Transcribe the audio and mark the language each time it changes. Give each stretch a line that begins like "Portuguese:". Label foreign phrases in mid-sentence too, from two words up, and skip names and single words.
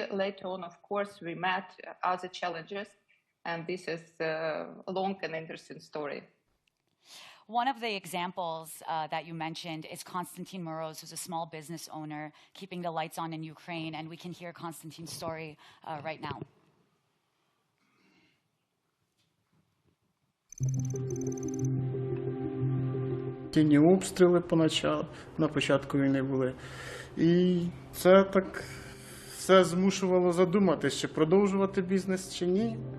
English: Later on, of course, we met other challenges, and this is a long and interesting story. One of the examples that you mentioned is Konstantin Moroz, who's a small business owner keeping the lights on in Ukraine, and we can hear Konstantin's story right now.
Ukrainian: Тінні обстріли на початку війни були. І це так все змушувало задуматися, чи продовжувати бізнес, чи ні.